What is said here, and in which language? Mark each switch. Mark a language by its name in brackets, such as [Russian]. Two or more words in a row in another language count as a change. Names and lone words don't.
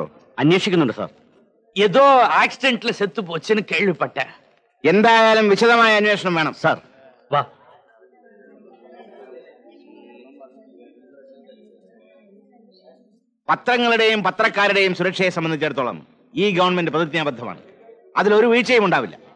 [Malayalam] അന്വേഷിക്കുന്നുണ്ട് സാർ. [Tamil] ஏதோ ஆக்சிடென்ட்ல செத்து போச்சுன்னு கேள்விப்பட்டேன். [Malayalam] എന്തായാലും വിശദമായ അന്വേഷണം വേണം സാർ. [Tamil] வா. [Malayalam] പത്രങ്ങളുടെയും പത്രക്കാരുടെയും സുരക്ഷയെ സംബന്ധിച്ചിടത്തോളം ഈ ഗവൺമെന്റ് പ്രതിജ്ഞാബദ്ധമാണ്. അതിലൊരു വീഴ്ചയും ഉണ്ടാവില്ല.